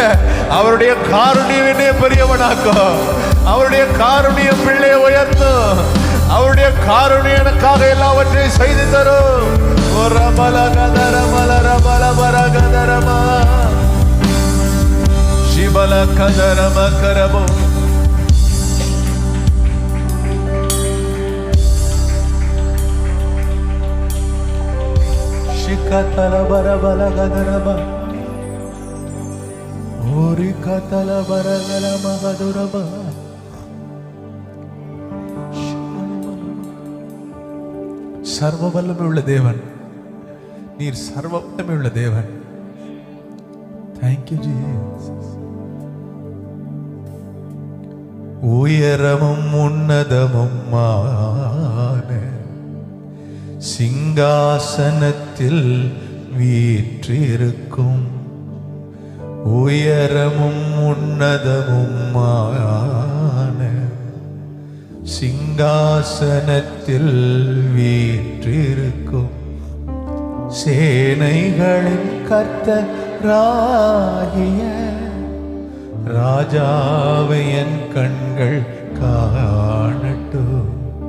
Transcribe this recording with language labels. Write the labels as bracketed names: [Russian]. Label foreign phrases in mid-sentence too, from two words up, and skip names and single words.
[Tamil] அவருடைய காருண்யம் என்னை பெரியவனாக்கும். அவருடைய காருண்யம் பிள்ளையை உயர்த்தும். அவருடைய காருண்யம் எனக்காக எல்லாவற்றையும் செய்து தரும். சிவல கதரம கரமோ ಶಿಖತಲ ಬರಬಲ ಗದರಬ ಓರಿ ಕತಲ ಬರಗಲ ಮಗದುರಬ. சர்வ வல்லமை உள்ள தேவன், நீர் சர்வ வல்லமை உள்ள தேவன். [English] Thank you Jesus. [Tamil] உயரமும் உன்னதமுமான சிங்காசனத்தில் வீற்றிருக்கும், உயரமும் உன்னதமுமான சிங்காசனத்தில் வீற்றிருக்கும் சேனைகளின் கர்த்தராகிய ராஜாவை என் கண்கள் காணட்டும்.